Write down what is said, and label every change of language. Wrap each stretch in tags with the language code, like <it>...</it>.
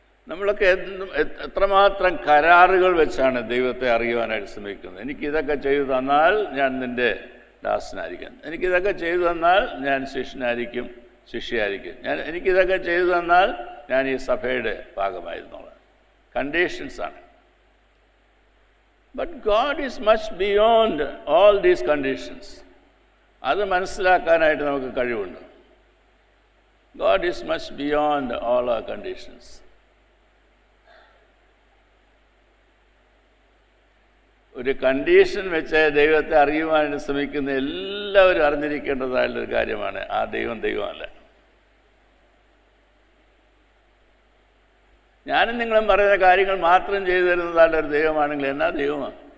<ml>നമ്മളൊക്കെ എത്രമാത്രം കരാറുകൾ വെച്ചാണ് ദൈവത്തെ അറിയുവാനായിട്ട് ശ്രമിക്കുന്നത്. എനിക്കിതൊക്കെ ചെയ്തു തന്നാൽ ഞാൻ നിൻ്റെ ദാസനായിരിക്കും, എനിക്കിതൊക്കെ ചെയ്തു തന്നാൽ ഞാൻ ശിഷ്യനായിരിക്കും, ശിഷ്യയായിരിക്കും, എനിക്കിതൊക്കെ ചെയ്തു തന്നാൽ ഞാൻ ഈ സഭയുടെ ഭാഗമായിരുന്നോളാം. കണ്ടീഷൻസാണ്.</ml> <en>But God is much beyond all these conditions.</en> <ml>അത് മനസ്സിലാക്കാനായിട്ട് നമുക്ക് കഴിവുണ്ട്.</ml> <en>God is much beyond all our conditions.</en> <ml>ഒരു കണ്ടീഷൻ വെച്ച് ദൈവത്തെ അറിയുവാനായിട്ട് ശ്രമിക്കുന്ന എല്ലാവരും അറിഞ്ഞിരിക്കേണ്ടതായുള്ളൊരു കാര്യമാണ്, ആ ദൈവം ദൈവമല്ല. ഞാനും നിങ്ങളും പറയുന്ന കാര്യങ്ങൾ മാത്രം ചെയ്തു തരുന്നതായുള്ള ഒരു ദൈവമാണെങ്കിൽ എന്നാ ദൈവമാണ്?</ml>